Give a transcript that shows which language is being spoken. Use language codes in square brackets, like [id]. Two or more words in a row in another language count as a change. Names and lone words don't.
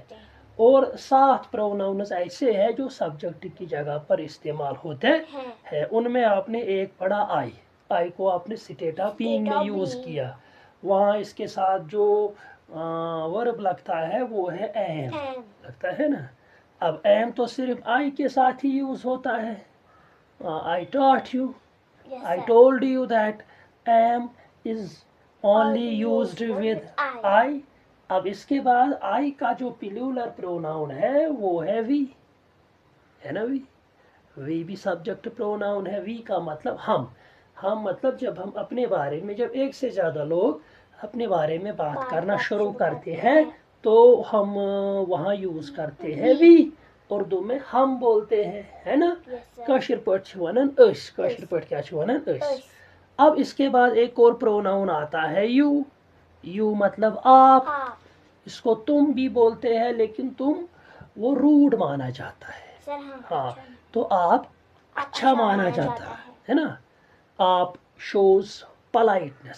[hi] और 7 प्रोनाउन्स ऐसे हैं जो सब्जेक्ट की जगह पर इस्तेमाल होते हैं. उनमें आपने एक पढ़ा आई. आई को आपने [en] state of being [hi] में यूज किया. वहाँ इसके साथ जो वर्ब लगता है वो है एम लगता है ना. अब एम तो सिर्फ आई के साथ ही यूज होता है. [en] I taught you, I told you that am is only used with I. [hi] अब इसके बाद आई का जो [en] plural pronoun [hi] है वो है वी, है ना. वी भी [en] subject pronoun [hi] है. वी का मतलब हम मतलब जब हम अपने बारे में, जब एक से ज़्यादा लोग अपने बारे में बात करना शुरू करते हैं तो हम वहाँ यूज़ करते हैं वी. उर्दू में हम बोलते हैं, है ना. [ks] काशिर पट छ वनन अस. काशिर पट क्या छ वनन अस. [hi] अब इसके बाद एक और प्रोनाउन आता है यू. यू मतलब आप. इसको तुम भी बोलते हैं लेकिन तुम वो रूड माना जाता है. हाँ, तो आप अच्छा माना जाता है ना. [en] आप shows politeness.